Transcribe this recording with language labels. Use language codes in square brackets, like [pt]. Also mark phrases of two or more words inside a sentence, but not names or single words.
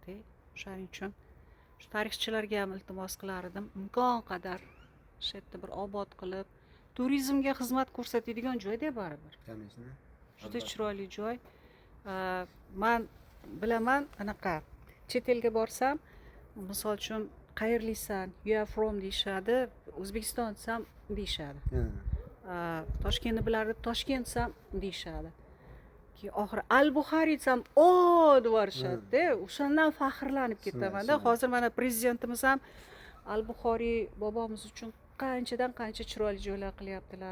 [uz] O'shaning uchun shu tarixchilarga ham iltimos qilar edim, imkon qadar shu yerda bir obod qilib, turizmga xizmat ko'rsatadigan joy-da baribir. Juda chiroyli joy. Men bilaman, anaqa chet elga borsam, misol uchun qayerlisan, [en] you are from [uz] deyishadi, O'zbekiston desam deyishadi. Toshkentni bilardi, Toshkent desam deyishadi. Oxiri Al-Buxoriy desam, "O" deb yuborishadi-da. O'shandan faxrlanib ketaman-da. Hozir mana prezidentimiz ham Al-Buxoriy bobomiz uchun qanchadan qancha chiroyli joylar qilyaptilar.